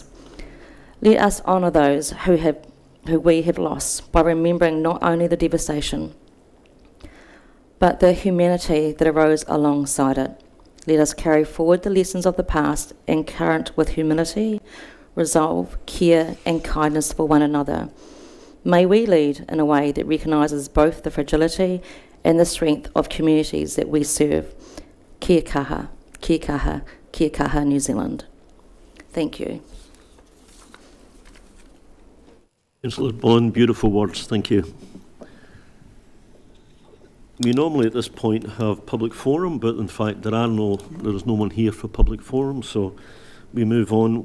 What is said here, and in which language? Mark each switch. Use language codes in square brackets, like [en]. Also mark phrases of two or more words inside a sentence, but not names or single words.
[en] Let us honour those who we have lost by remembering not only the devastation, but the humanity that arose alongside it. Let us carry forward the lessons of the past and current with humility, resolve, care and kindness for one another. May we lead in a way that recognises both the fragility and the strength of communities that we serve. [mi] Kia kaha, kia kaha, kia kaha, New Zealand. [en] Thank you. Councillor Bond, beautiful words, thank you. We normally at this point have public forum, but in fact there is no one here for public forum, so we move on.